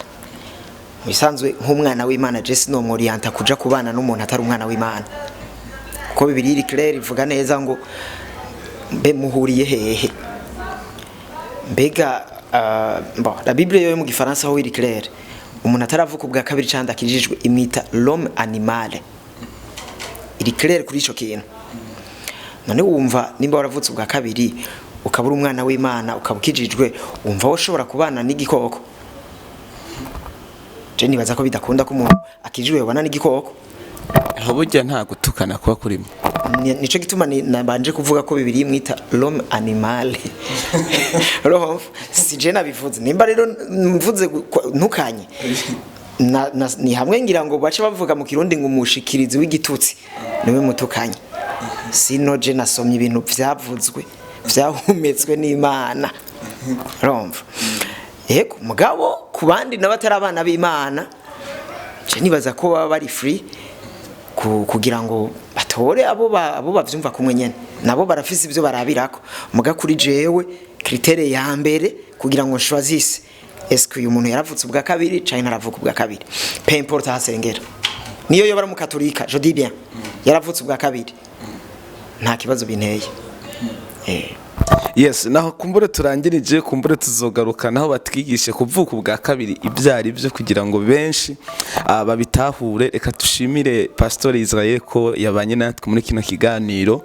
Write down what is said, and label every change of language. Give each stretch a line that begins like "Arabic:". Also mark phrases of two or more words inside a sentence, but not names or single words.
Rundi: Bisanzwe nk'umwana w'Imana je sino mworienta kuja kubana n'umuntu atari umwana w'Imana, kuko Bibiliya iri clair ivuga neza ngo mbe muhuriye hehe. Mbega
French: la Bible
Rundi: yo mu Gifaransa ho iri clair, umuntu ataravuka ubwa kabiri cyanda akijijwe imwita
French: l'homme animal.
Rundi: Iri clair kuri ico kintu. None wumva nimba waravutse ubwa kabiri ukabura umwana w'Imana ukabukijijwe, wumva woshobora kubana n'igikoko? Je nibaza ko bidakunda ko umuntu akijijwe yobana n'igikoko. Aho burya nta gutukana kuba kurimo. Nico gituma nabanje kuvuga ko Bibiliya imwita
French: l'homme animal.
Rundi: Roho si je nabivuze, nimba rero mvuze ntukanye ni hamwe ngira ngo bace bavuga mu Kirundi ngo umushikirizi w'igitutsi niwe mutukanye. Sino je nasomye ibintu vyavuzwe vyahumetswe n'Imana. Romva yego mugabo ku bandi n'abatari abana b'Imana, je nibaza ko baba bari free kugira ngo batore abo bavyumva kumwe nyene, nabo barafise ibyo barabirako. Muga kuri jewe kritere ya mbere kugira ngo
French: choisisse est-ce que
Rundi: uyu muntu yaravutse ubwa kabiri cyangwa ntaravuka ubwa kabiri,
French: peu importe hasengera.
Rundi: Niyo yo bara mu katolika
French: je dis bien
Rundi: yaravutse ubwa kabiri nta kibazo binteye. Yes, naho kumbure turangirije, kumbure tuzogaruka naho batwigishe kuvuka ubwa kabiri ibyari byo kugira ngo benshi babitahure. Reka dushimire Pastor Israel ko yabanye natwe muri kino kiganiro.